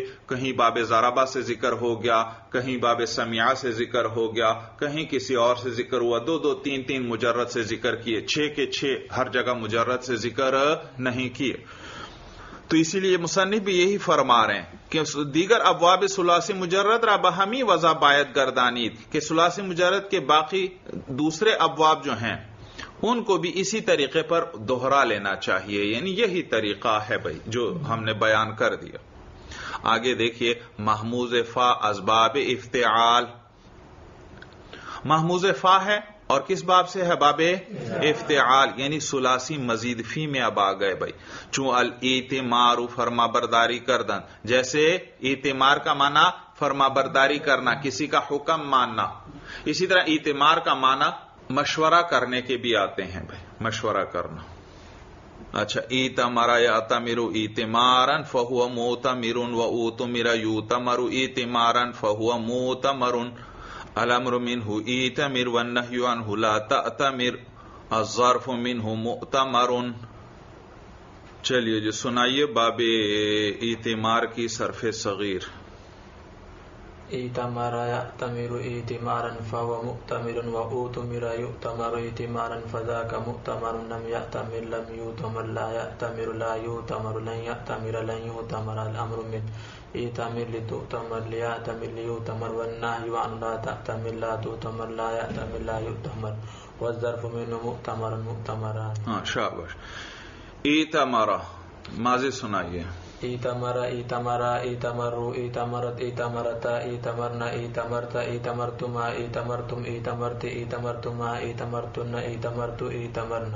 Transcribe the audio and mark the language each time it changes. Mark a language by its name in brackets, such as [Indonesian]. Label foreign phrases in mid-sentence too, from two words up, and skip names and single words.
[Urdu] کہیں باب ضربہ سے ذکر ہو گیا، کہیں باب سمیعہ سے ذکر ہو گیا، کہیں کسی اور سے ذکر ہوا، 2 3 مجرد سے ذکر کیے، 6 کے 6 ہر جگہ مجرد سے ذکر نہیں کیے. تو اسی لیے مصنف بھی یہی فرما رہے ہیں کہ [Persian] دیگر ابواب ثلاثی مجرد را بہمی وضع باید گردانید، [Urdu] کہ ثلاثی مجرد کے باقی دوسرے ابواب جو ہیں ان کو بھی اسی طریقے پر دوہرا لینا چاہیے. یعنی یہی طریقہ ہے بھائی جو ہم نے بیان کر دیا. آگے دیکھیے محموز فا اسباب افتعال. محموز فا ہے اور کس باب سے ہے؟ باب افتعال، یعنی ثلاثی مزید فی میں اب آ گئے بھائی. [Persian] چون الاتمار فرما برداری کردن، [Urdu] جیسے ایتمار کا معنی فرما برداری کرنا، کسی کا حکم ماننا. اسی طرح ایتمار کا معنی مشورہ کرنے کے بھی آتے ہیں بھائی، مشورہ کرنا. اچھا، [Arabic] ایتمر یاتمر ایتمارا فہو موتمر و اوتمر یوتمر ایتمارا فہو موتمر. الامر منہ ایتمر والنہی عنہ لا تأتمر الظرف منہ مؤتمر. [Urdu] چلیے جی سنائیے باب ایتمار کی صرف صغیر. [Arabic] ایتمر یأتمر ایتمارا فهو مؤتمر و اوتمر یؤتمر ایتمارا فذاک مؤتمر. لم یأتمر لم یؤتمر لا یأتمر لا یؤتمر لن یأتمر لن یؤتمر. الامر من ایتمر لتؤتمر لیأتمر لیؤتمر والنہی عن لا تأتمر لا تؤتمر لا یأتمر لا یؤتمر والظرف منه مؤتمر مؤتمران. [Urdu] شاباش. ایتمر ماضی سنائیے. [Arabic] ایتمر ایتمرا ایتمرو ایتمرت ایتمرتا ایتمرنا ایتمرتا ایتمرتما ایتمرتم ایتمرت ایتمرتما ایتمرتن ایتمرتو ایتمرنا.